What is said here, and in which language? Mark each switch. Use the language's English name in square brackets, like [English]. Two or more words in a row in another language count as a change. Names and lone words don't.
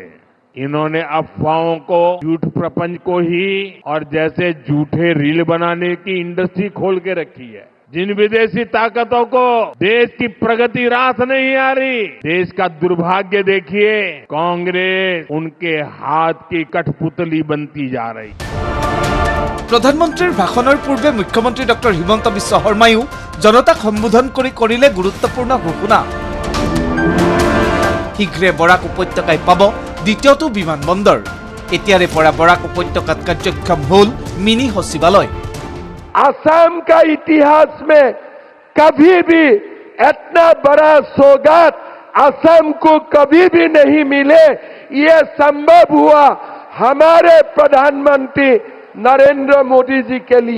[Hindi] इन्होंने अफवाहों को, झूठ प्रपंच को ही और जैसे झूठे रील बनाने की इंडस्ट्री खोल के रखी है। जिन विदेशी ताकतों को देश की प्रगति रास नहीं आ रही, देश का दुर्भाग्य देखिए, कांग्रेस उनके हाथ की कठपुतली बनती जा रही। [Assamese] প্ৰধানমন্ত্ৰীৰ ভাষণৰ পূৰ্বে মুখ্যমন্ত্ৰী ডক্টৰ হিমন্ত বিশ্ব শৰ্মায়ো জনতাক সম্বোধন কৰি কৰিলে গুৰুত্বপূৰ্ণ ঘোষণা। শীঘ্ৰে বৰাক উপত্যকাই পাব দ্বিতীয়টো বিমানবন্দৰ। এতিয়াৰে পৰা বৰাক উপত্যকাত কাৰ্যক্ষম হ'ল মিনি সচিবালয়। [Hindi] असम का इतिहास में कभी भी इतना बड़ा सौगात असम को कभी भी नहीं मिले। ये संभव हुआ हमारे प्रधानमंत्री नरेंद्र मोदी जी के लिए।